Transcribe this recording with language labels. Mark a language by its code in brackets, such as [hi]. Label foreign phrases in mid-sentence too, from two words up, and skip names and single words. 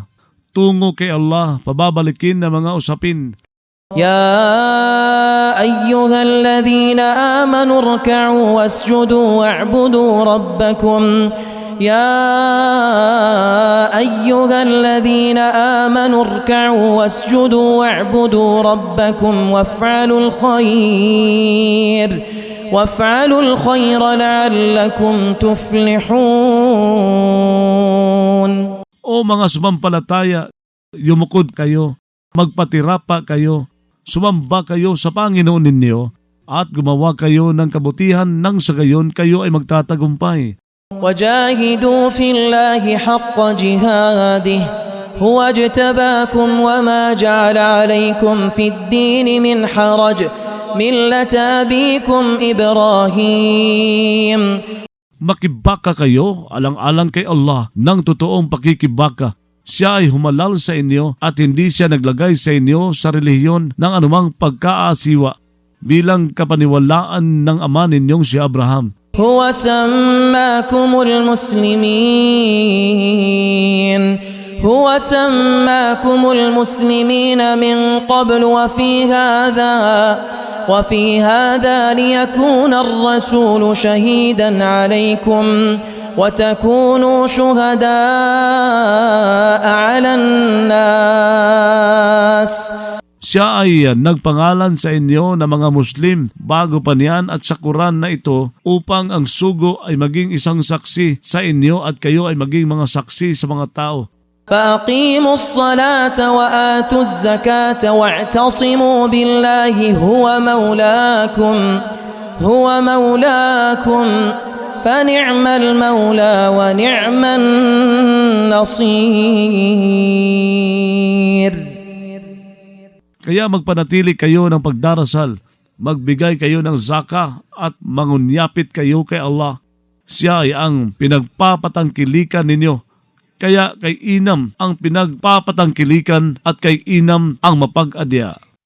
[tl] Tungo kay Allah, pababalikin ng mga usapin. [ar] يا أيها الذين آمنوا اركعوا واسجدوا واعبدوا ربكم يا أيها الذين آمنوا اركعوا واسجدوا واعبدوا ربكم وافعلوا الخير لعلكم تفلحون. [tl] O mga sumampalataya, yumukod kayo, magpatirapa kayo, sumamba kayo sa Panginoon ninyo, at gumawa kayo ng kabutihan nang sa gayon kayo ay magtatagumpay. [ar] وجاهدوا في الله حق جهاده هو اجتباكم وما جعل عليكم في الدين من حرج ملة أبيكم إبراهيم. [tl] Makibaka kayo alang-alang kay Allah ng totoong pakikibaka. Siya ay humalal sa inyo at hindi siya naglagay sa inyo sa relihiyon ng anumang pagkaasiwa bilang kapaniwalaan ng ama ninyong si Abraham. [ar] هو سماكم المسلمين من قبل وفي هذا ليكون الرسول شهيدا عليكم وتكونوا شهداء على الناس. [tl] Siya ay nagpangalan sa inyo na mga Muslim bago pa niyan at sa Quran na ito upang ang sugo ay maging isang saksi sa inyo at kayo ay maging mga saksi sa mga tao. [ar] فأقيموا الصلاة وآتوا الزكاة واعتصموا بالله هو مولاكم فنعم المولى ونعم النصير. [tl] Kaya magpanatili kayo ng pagdarasal, magbigay kayo ng zaka at mangunyapit kayo kay Allah. Siya ay ang pinagpapatangkilikan ninyo. Kaya kay Inam ang pinagpapatangkilikan at kay Inam ang mapag-adya.